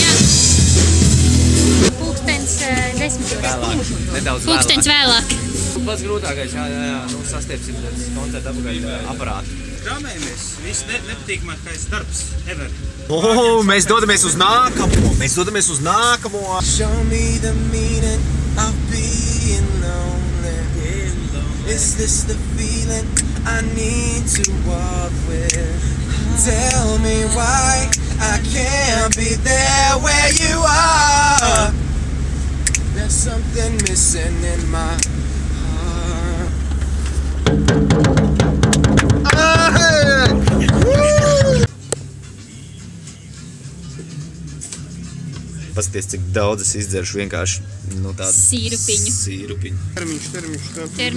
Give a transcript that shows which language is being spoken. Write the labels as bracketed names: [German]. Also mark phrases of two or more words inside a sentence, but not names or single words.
[Latvian] Jā. Pulkstens 10. Vēlāk, nedaudz Pulkstens vēlāk. Pats grūtākais, jā, nu sastiepsim koncertu apakaļ aparātu. Krāmējamies, viss nepatīkamākais darbs ever. Mēs dodamies uz nākamo! [English] Show me the meaning of being lonely. Is this the feeling I need to walk with? Tell me why I can't be there where you are. There's something missing in my heart. [Latvian] Paskaties, cik daudz es izdzeršu vienkārši, nu tādu Sīrupiņu. Sīrupiņu. Termiņš, tā.